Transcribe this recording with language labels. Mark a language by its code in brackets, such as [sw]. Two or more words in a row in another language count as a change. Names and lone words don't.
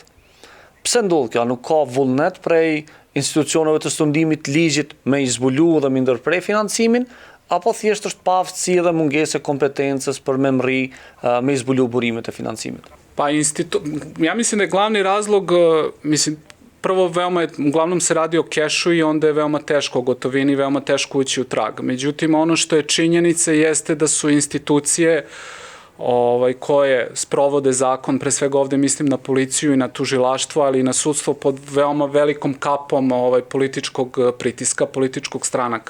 [sq] Pse ndodh kjo? Nuk ka vullnet prej institucioneve të sundimit ligjit me i zbulu dhe me ndërprej financimin, apo thjesht është paaftësi dhe mungesë kompetencës për me mri me i zbulu burimet e financimit? [sr] Pa, ja mislim da je glavni razlog, prvo uglavnom se radi o kešu i onda je veoma teško o gotovini, veoma teško ući u trag. Međutim, ono što je činjenica jeste da su institucije koje sprovode zakon, pre svega ovde mislim na policiju i na tužilaštvo, ali i na sudstvo pod veoma velikom kapom političkog pritiska, političkog stranaka.